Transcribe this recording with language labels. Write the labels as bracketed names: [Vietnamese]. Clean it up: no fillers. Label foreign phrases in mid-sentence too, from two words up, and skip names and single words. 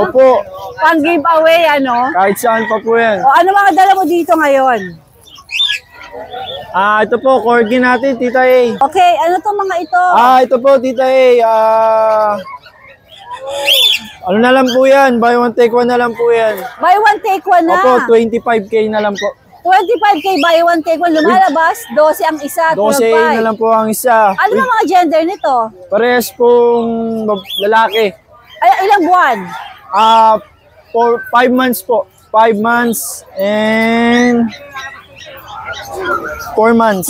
[Filipino] Opo. Pang giveaway, ano? Kahit saan pa po yan. O ano mga dala mo dito ngayon? Ito po, corgi natin, Tita eh. Okay, ano to mga ito? Ito po, Tita eh. Ano na lang po yan? [English] Buy one, take one [Filipino] na lang po yan. [English] Buy one, take one [Filipino] na. Opo, 25K na lang po. 25K [English] buy one, take one. [Filipino] Lumalabas, 12 ang isa, 12 na lang po ang isa. Ano ba mga gender nito? Parehas pong lalaki. Ay, ilang buwan? [English] 5 months po. 5 months and 4 months.